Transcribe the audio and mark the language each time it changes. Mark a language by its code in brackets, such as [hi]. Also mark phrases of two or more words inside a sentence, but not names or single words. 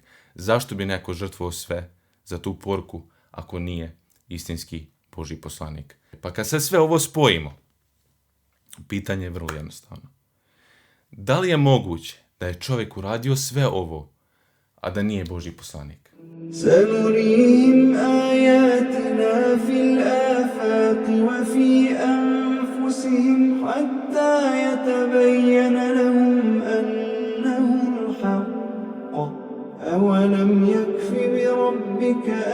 [bs] Zašto bi neko žrtvovao sve za tu poruku ako nije istinski Božji poslanik? Pa kad se sve ovo spojimo, pitanje je vrlo jednostavno. Da li je moguće da je čovjek uradio sve ovo, a da nije Božji poslanik? [ar] سنريهم آياتنا في الآفاق وفي أنفسهم حتى يتبين لهم أنه الحق أولم يكف بربك